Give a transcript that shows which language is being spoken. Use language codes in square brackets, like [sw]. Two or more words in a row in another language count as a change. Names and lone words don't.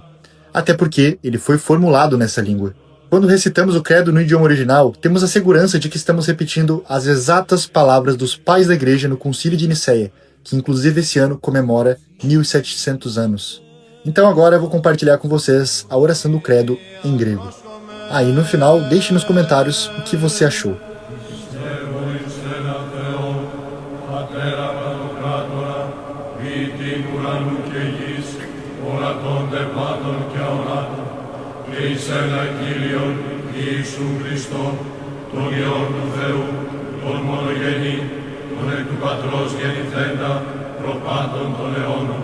[pt] Até porque ele foi formulado nessa língua. Quando recitamos o credo no idioma original, temos a segurança de que estamos repetindo as exatas palavras dos pais da igreja no Concílio de Nicéia, que inclusive esse ano comemora 1700 anos. Então agora eu vou compartilhar com vocês a oração do credo em grego. Aí no final, deixe nos comentários o que você achou. [el] Εισέλα Κύριον Ιησού Χριστό, τον Υιόν του Θεού, τον μονογενή, τον εκ του Πατρός γεννηθέντα, προπάντων των αιώνων.